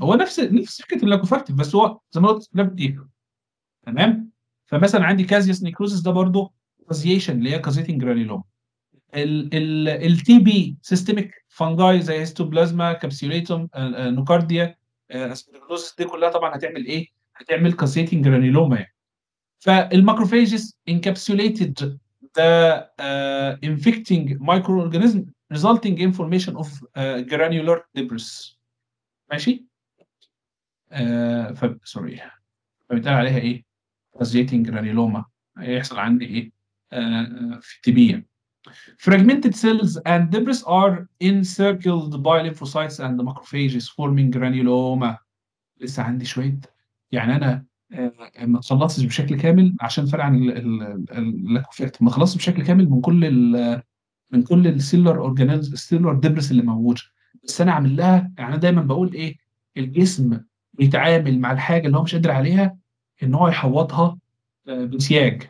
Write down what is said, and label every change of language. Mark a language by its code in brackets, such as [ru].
[ar] هو نفس فكره اللاكوفاكتيف، بس هو زي ما قلت اختلاف تيشو. تمام. فمثلا عندي كازيوس نيكروزس ده برضه كازيشن اللي هي كازيتنج جرانيلوم. التي بي سيستميك فانجاي زي هيستوبلازما كابسيوليتوم نوكارديا اسبرجلوسس، دي كلها طبعا هتعمل ايه؟ هتعمل كاسيتنج جرانيلوما يعني. [en] فالماكروفاجز encapsulated the infecting microorganism resulting in formation of granular debris. [ar] ماشي. سوري. فبيتقال عليها ايه؟ كاسيتنج جرانيلوما. هيحصل عندي ايه؟ في التي بي. [en] Fragmented cells and debris are encircled by lymphocytes and macrophages forming granuloma. [ar] لسه عندي شويه، يعني انا ما خلصتش بشكل كامل عشان فرق عن اللاكوفاكت، ما خلصتش بشكل كامل من كل السيلر اورجانيز السيلر ديبرس اللي موجوده. بس انا عامل لها، يعني انا دايما بقول ايه؟ الجسم بيتعامل مع الحاجه اللي هو مش قادر عليها ان هو يحوطها بسياج.